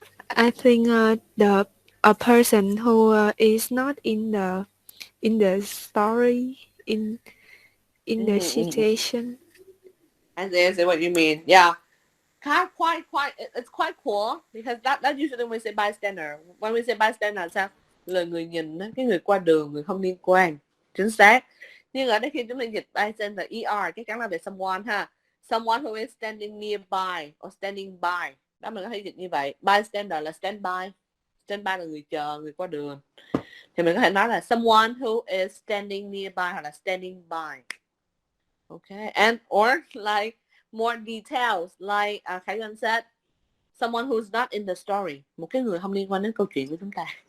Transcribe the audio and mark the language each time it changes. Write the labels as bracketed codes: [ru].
[en] I think a person who is not in the story in the situation. I see what you mean. Yeah. Quite. It's quite cool because that usually when we say bystander. When we say bystander [vi] là sao? Là người nhìn, cái người qua đường, người không liên quan. Chính xác. Nhưng ở đây khi chúng ta dịch bystander er chắc chắn là về someone ha. [en] Someone who is standing nearby or standing by. [vi] Đó mình có thể dịch như vậy. Bystander là stand by. Stand by là người chờ, người qua đường. Thì mình có thể nói là [en] someone who is standing nearby [vi] hoặc là standing by. [en] Okay. And or like more details like Khải Duan said, someone who's not in the story. [vi] Một cái người không liên quan đến câu chuyện của chúng ta.